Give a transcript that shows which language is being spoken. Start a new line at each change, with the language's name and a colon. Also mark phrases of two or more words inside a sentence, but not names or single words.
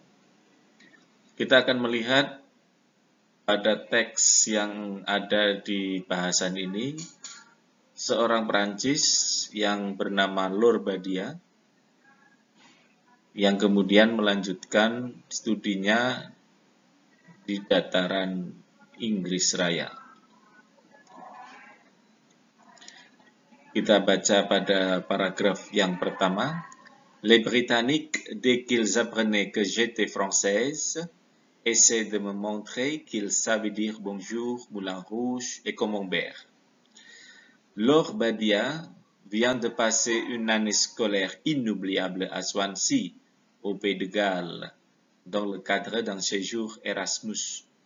Indonesian: Kita akan melihat pada teks yang ada di bahasan ini, seorang Perancis yang bernama Laure Badia, yang kemudian melanjutkan studinya di dataran Inggris Raya. Kita baca pada paragraf yang pertama.
French: Les Britanniques, dès qu'ils apprenaient que j'étais française, essaient de me montrer qu'ils savaient dire bonjour, Moulin Rouge et Camembert. Laure Badia vient de passer une année scolaire inoubliable à Swansea, au Pays de Galles, dans le cadre d'un séjour Erasmus.